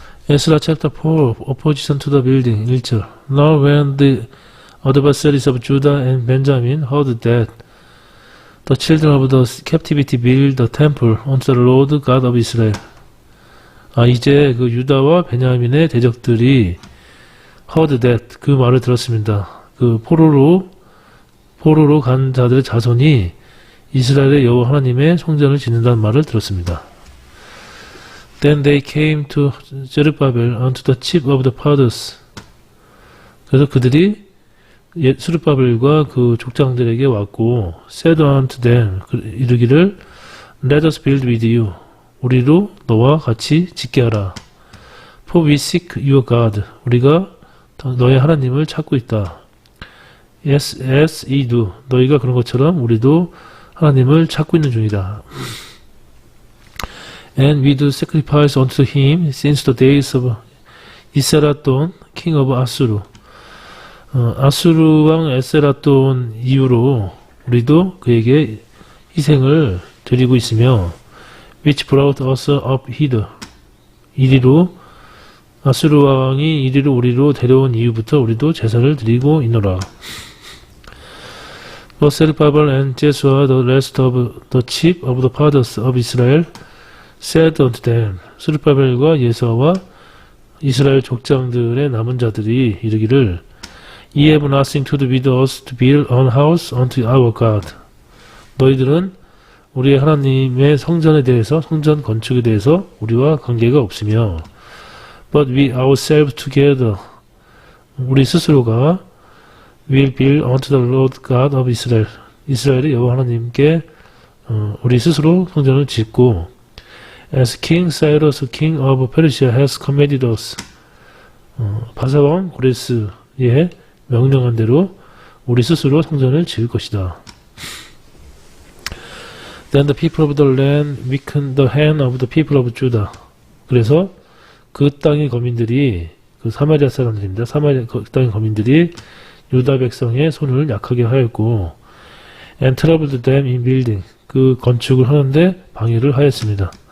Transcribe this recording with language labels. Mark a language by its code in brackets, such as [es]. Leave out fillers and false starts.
[en] Ezra chapter 4, opposition to the building. [ko] 1절. [en] Now when the adversaries of Judah and Benjamin heard that the children of the captivity build the temple unto the Lord God of Israel. [ko] 이제 그 유다와 베냐민의 대적들이 [en] heard that [ko] 그 말을 들었습니다. 그 포로로 간 자들의 자손이 이스라엘의 여호와 하나님의 성전을 짓는다는 말을 들었습니다. [en] Then they came to Zerubbabel unto the chief of the fathers. [ko] 그래서 그들이 스룹바벨과 그 족장들에게 왔고 [en] said unto them [ko] 이르기를 [en] Let us build with you. [ko] 우리로 너와 같이 짓게 하라. [en] For we seek your God. [ko] 우리가 너의 하나님을 찾고 있다. [en] Yes, as ye do. [ko] 너희가 그런 것처럼 우리도 하나님을 찾고 있는 중이다. [en] And we do sacrifice unto him since the days of 이세라돈, king of 아수르. [ko] 아수르 왕 에세라돈 이후로 우리도 그에게 희생을 드리고 있으며 [en] which brought us up hither. [ko] 이리로 아수르 왕이 이리로 우리로 데려온 이후부터 우리도 제사를 드리고 있노라. [en] But Zerubbabel and Jeshua the rest of the chief of the fathers of Israel said unto them. [ko] 스룹바벨과 예수와 이스라엘 족장들의 남은 자들이 이르기를 [en] Ye have nothing to do with us to build an house unto our God. [ko] 너희들은 우리의 하나님의 성전에 대해서 성전 건축에 대해서 우리와 관계가 없으며 [en] But we ourselves together [ko] 우리 스스로가 [en] will build unto the Lord God of Israel. [ko] 이스라엘의 여호와 하나님께 우리 스스로 성전을 짓고 [en] As King Cyrus, King of Persia, has commanded us. [ko] 바사왕 고레스의 명령한 대로 우리 스스로 성전을 지을 것이다. [en] Then the people of the land weakened the hand of the people of Judah. [ko] 그래서 그 땅의 거민들이 그 사마리아 사람들입니다. 그 땅의 거민들이 유다 백성의 손을 약하게 하였고 [en] and troubled them in building. [ko] 그 건축을 하는데 방해를 하였습니다.